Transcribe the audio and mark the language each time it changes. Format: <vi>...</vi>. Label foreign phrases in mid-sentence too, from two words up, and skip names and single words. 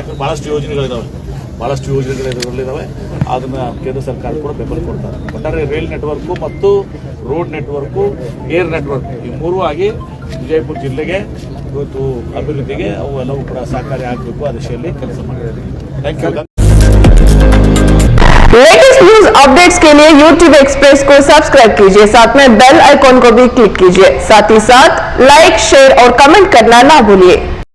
<kn>ಯಾಕಂದ್ರೆ ಭಾಳಷ್ಟು ಯೋಜನೆಗಳಿದ್ದಾವೆ, ಅದನ್ನು ಕೇಂದ್ರ ಸರ್ಕಾರ ಕೂಡ ಬೆಂಬಲ ಕೊಡ್ತಾರೆ. ಒಟ್ಟಾರೆ ರೈಲ್ ನೆಟ್ವರ್ಕು ಮತ್ತು ರೋಡ್ ನೆಟ್ವರ್ಕು,</kn> <en>air network</en> <kn>ಈ ಮೂರೂ ಆಗಿ ವಿಜಯಪುರ ಜಿಲ್ಲೆಗೆ ಇವತ್ತು ಅಭಿವೃದ್ಧಿಗೆ ಅವು ಎಲ್ಲವೂ ಕೂಡ ಸಹಕಾರಿ ಆಗಬೇಕು. ಆ ದಿಶೆಯಲ್ಲಿ ಕೆಲಸ ಮಾಡಿದ್ದಾರೆ.</kn> <en>thank you. latest news updates</en> <hi>के लिए YouTube एक्सप्रेस को सब्सक्राइब कीजिए, साथ में</hi> <en>bell icon</en> <hi>को भी क्लिक कीजिए। साथ ही साथ</hi> <en>like, share</en> <hi>और कमेंट करना ना भूलिए।</hi>